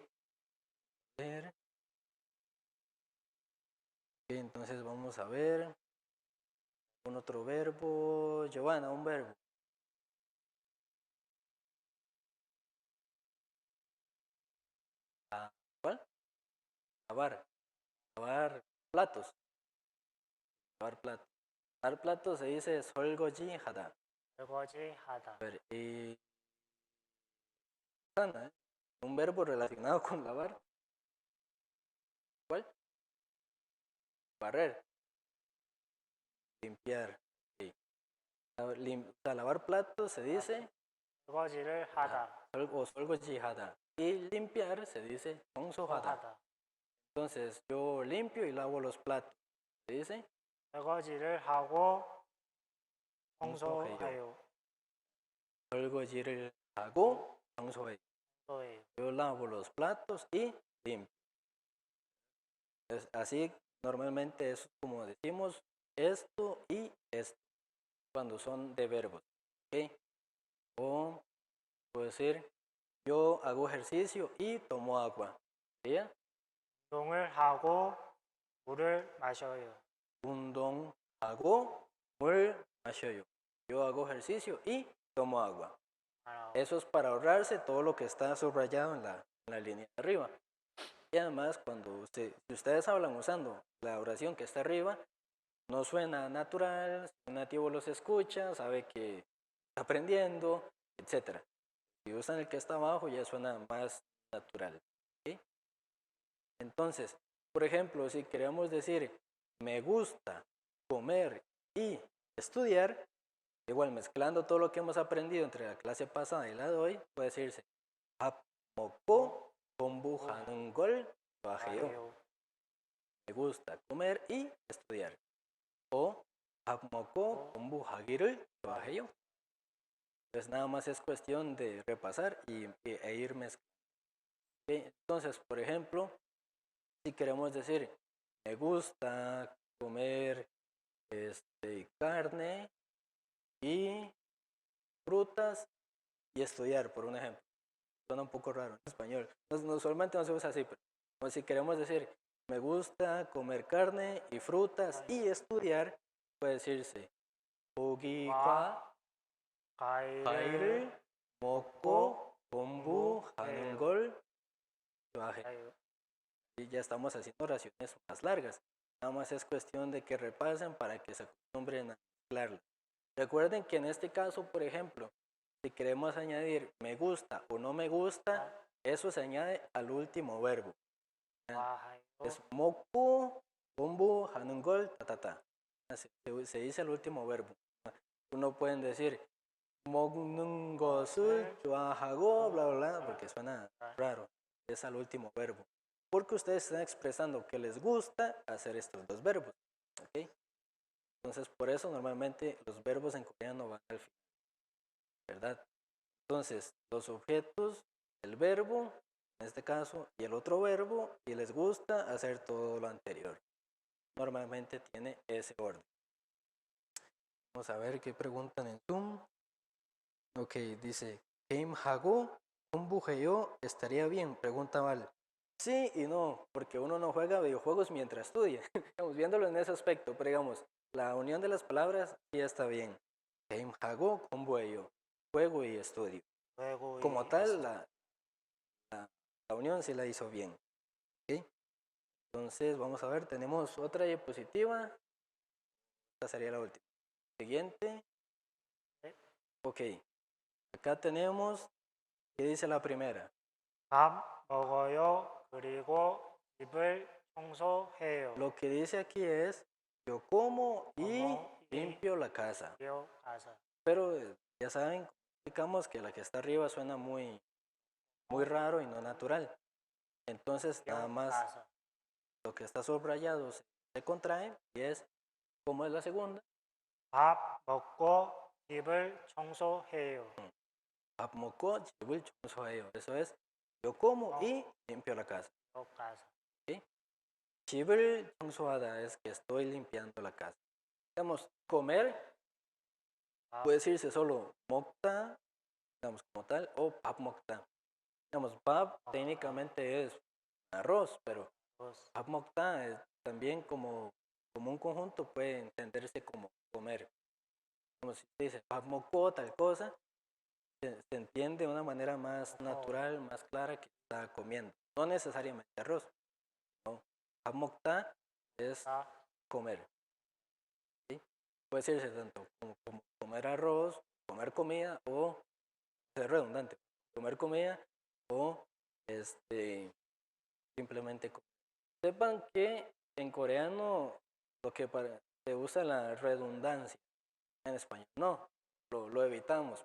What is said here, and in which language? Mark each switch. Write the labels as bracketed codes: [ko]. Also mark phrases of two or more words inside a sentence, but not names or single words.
[es] Ok, entonces vamos a ver un otro verbo. Giovanna, un verbo. ¿Cuál? Lavar. Lavar platos. Lavar platos. Lavar platos se dice [ko] 설거지 하다. 설거지 하다. [es] A ver, y sana, ¿eh? Un verbo relacionado con lavar. ¿Cuál? Barrer. Limpiar. Sí. O sea, lavar platos se dice [ko] 설거지를 하다. o 설거지 하다. [es] Y limpiar se dice 청소하다. [ko] 하다. [es] Entonces, yo limpio y lavo los platos. ¿Se dice? [ko] 설거지를 하고 청소해요. 청소해요. 설거지를 하고 청소해요. 청소해요. [es] Yo lavo los platos y limpio. Así, normalmente es como decimos esto y esto, cuando son de verbos. ¿Ok? O puedo decir, yo hago ejercicio y tomo agua. ¿Sería? [ko] 운동을 하고 물을 마셔요. 운동하고 물 마셔요. [es] Yo hago ejercicio y tomo agua. Eso es para ahorrarse todo lo que está subrayado en la línea de arriba. Y además, si ustedes hablan usando la oración que está arriba, no suena natural, si un nativo los escucha, sabe que está aprendiendo, etc. Si usan el que está abajo, ya suena más natural. ¿Sí? Entonces, por ejemplo, si queremos decir me gusta comer y estudiar, igual mezclando todo lo que hemos aprendido entre la clase pasada y la de hoy, puede decirse [ko] 밥 먹고 공부하는 걸 좋아해요. [es] Me gusta comer y estudiar. O [ko] 밥 먹고 공부하기를 좋아해요. [es] Pues nada más es cuestión de repasar e ir mezclando. ¿Okay? Entonces, por ejemplo, si queremos decir me gusta comer carne y frutas y estudiar, por un ejemplo. Suena un poco raro en español. Usualmente no se usa así, pero si queremos decir me gusta comer carne y frutas y estudiar, puede decirse [ko] 고기와 과일을 먹고 공부하는 걸 좋아해요. [es] Y ya estamos haciendo oraciones más largas. Nada más es cuestión de que repasen para que se acostumbren a mezclarlo. Recuerden que en este caso, por ejemplo, si queremos añadir me gusta o no me gusta, eso se añade al último verbo. Es [ko] 먹고 공부하는 걸 [es] ta. Se dice el último verbo. Uno pueden decir [ko] 먹는 것을 좋아하고 [es] bla bla bla porque suena raro. Es al último verbo. Porque ustedes están expresando que les gusta hacer estos dos verbos. ¿Okay? Entonces, por eso normalmente los verbos en coreano van al final. ¿Verdad? Entonces, los objetos, el verbo, en este caso, y el otro verbo, y les gusta hacer todo lo anterior. Normalmente tiene ese orden. Vamos a ver qué preguntan en Zoom. Ok, dice, [ko] 게임하고 공부해요 [es] estaría bien, pregunta Val. Sí y no, porque uno no juega videojuegos mientras estudia. Estamos viéndolo en ese aspecto, pero digamos, la unión de las palabras ya está bien. [ko] 게임하고 공부해요, [es] juego y estudio. Como tal, la unión sí la hizo bien. ¿Okay? Entonces, vamos a ver, tenemos otra diapositiva. Esta sería la última. Siguiente. Ok. Acá tenemos, ¿qué dice la primera? [ko] 밥 먹어요. 그리고 집을 청소해요. [es] Lo que dice aquí es, yo como y Como y limpio la casa. limpio casa. Pero ya saben, explicamos que la que está arriba suena muy raro y no natural. Entonces, nada más casa. lo que está subrayado se contrae y es, ¿cómo es la segunda? [ko] 밥 먹고 집을 청소해요. 밥 먹고 집을 청소해요. [es] Eso es, yo como y limpio la casa. casa. ¿Sí? [ko] 집을 청소하다 [es] es que estoy limpiando la casa. Digamos, comer puede decirse solo 먹다, digamos como tal, o [ko] 밥 먹다. [es] Digamos, 밥 técnicamente es arroz, pero [ko] 밥 먹다 [es] es también como un conjunto puede entenderse como comer. Como si se dice [ko] 밥 먹고 [es] tal cosa, se entiende de una manera más natural, más clara que está comiendo. No necesariamente arroz. No. [ko] 밥 먹다 [es] es comer. ¿Sí? puede decirse tanto como comer arroz, comer comida o ser redundante, comer comida o simplemente comer. Sepan que en coreano lo que se usa la redundancia, en español no, lo evitamos.